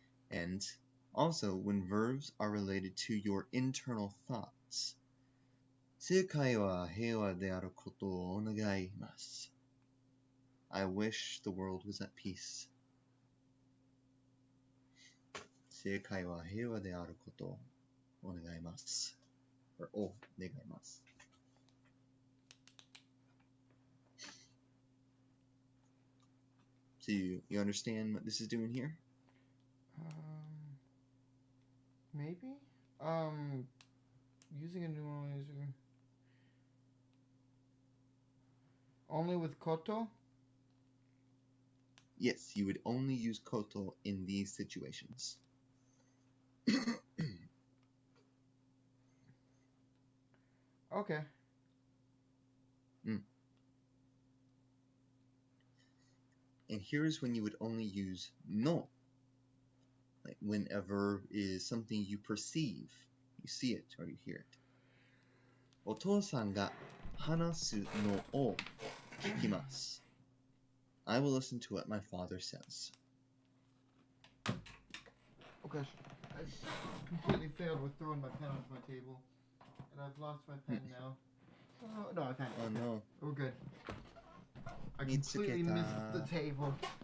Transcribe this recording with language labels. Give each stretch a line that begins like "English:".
English: And also when verbs are related to your internal thoughts.
Japanese: 世界は平和であることをお願います.
English: I wish the world was at peace.
Japanese: 世界は平和であることをお願います.
English: Or
Japanese: お願います.
English: So you understand what this is doing here? Maybe? Using a numeralizer. Only with koto? Yes, you would only use koto in these situations. Okay. And here's when you would only use no. Like when a verb is something you perceive, you see it or you hear it.
Japanese: お父さんが話すのを聞きます。
English: I will listen to what my father says. Oh gosh, I completely failed with throwing my pen off my table. And I've lost my pen now. Oh, no, I found it. Oh no. We're good. I completely missed the table.